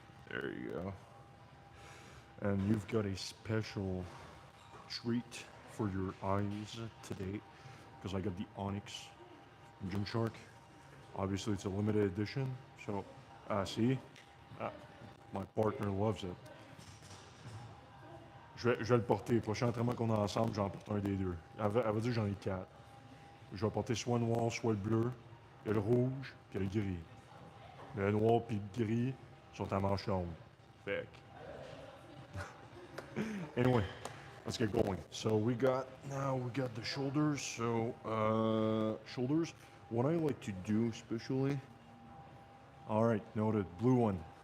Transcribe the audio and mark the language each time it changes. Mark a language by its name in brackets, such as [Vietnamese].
[English] There you go. And you've got a special treat for your eyes today because I got the Onyx Gymshark. Obviously, it's a limited edition. So, see, uh, my partner loves it. [French] Je vais le porter. Prochain entraînement qu'on a ensemble, j'en porte un des deux. Elle va dire que j'en ai quatre. Je vais porter soit le noir, soit le bleu. Il y a le rouge, puis il y a le gris. Le noir puis le gris sont à manche longue. [English] Fait anyway, let's get going. So we got the shoulders. So shoulders. What I like to do, especially. All right, noted. Blue one.